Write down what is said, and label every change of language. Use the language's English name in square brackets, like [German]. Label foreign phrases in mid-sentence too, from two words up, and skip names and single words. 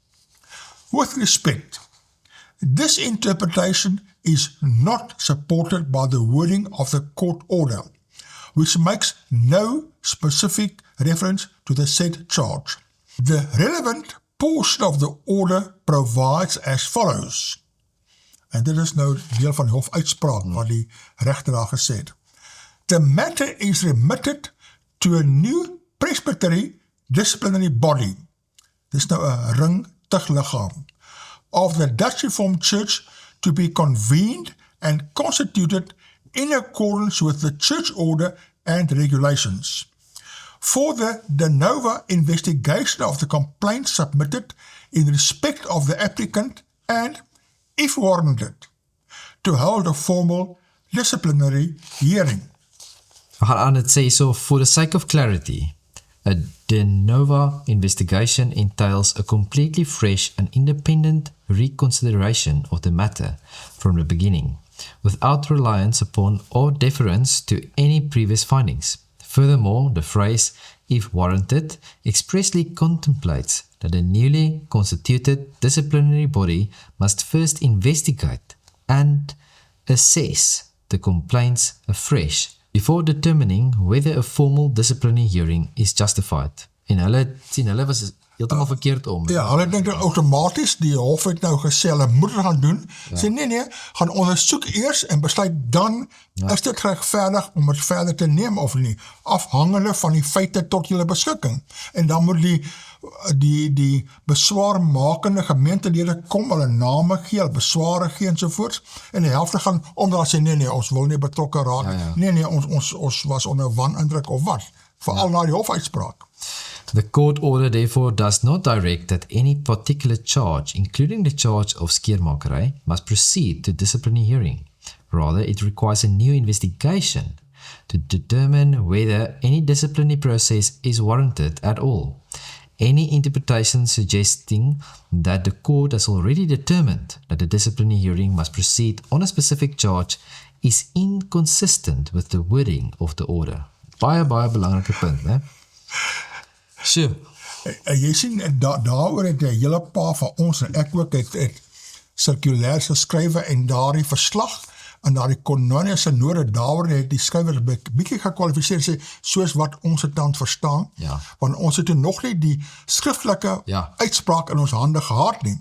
[English] With respect, this interpretation is not supported by the wording of the court order, which makes no specific reference to the said charge. The relevant portion of the order provides as follows. [Afrikaans] En dit is nou deel van die hofuitspraak wat die regter daar gesê het. [English] The matter is remitted to a new presbytery disciplinary body. [Afrikaans] Dis nou 'n ringtugliggaam [English] of the Dutch Reformed Church to be convened and constituted in accordance with the church order and regulations. For the [Latin] de novo [English] investigation of the complaint submitted in respect of the applicant and, if warranted, to hold a formal disciplinary hearing. [Afrikaans] We gaan aan het sê, [English] so for the sake of clarity, a [Latin] de novo [English] investigation entails a completely fresh and independent reconsideration of the matter from the beginning, without reliance upon or deference to any previous findings. Furthermore, the phrase, if warranted, expressly contemplates that a newly constituted disciplinary body must first investigate and assess the complaints afresh before determining whether a formal disciplinary hearing is justified. [Afrikaans] En hulle was heeltemal verkeerd om. Ja, hulle dink dan outomaties, die hof het nou gesê, hulle moet het gaan doen, sê nee, gaan ondersoek eers en besluit dan, is dit geregverdig om het verder te neem of nie, afhangende van die feite tot julle beskikking. En dan moet die beswaarmakende gemeentelede kom, hulle name gee, hulle besware gee ensovoorts, en die helfte gaan omdat sê, nee, ons wil nie betrokke raak, nee, ons was onder wanindruk of wat, veral na die hofuitspraak. [English] The court order therefore does not direct that any particular charge, including the charge of skeermakerij, must proceed to disciplinary hearing. Rather, it requires a new investigation to determine whether any disciplinary process is warranted at all. Any interpretation suggesting that the court has already determined that the disciplinary hearing must proceed on a specific charge is inconsistent with the wording of the order. [Afrikaans] Baie belangrike punt, né? [English] Sure. [Afrikaans] Jy sien, daaroor het 'n hele paar van ons, en ek ook, het circulaires geskrywe en daardie verslag, en daardie Koinonia Synode, daaroor het die skrywer bietjie gekwalifiseer, sê, soos wat ons het dan verstaan, want ons het nog nie die skriftelike uitspraak in ons hande gehad nie.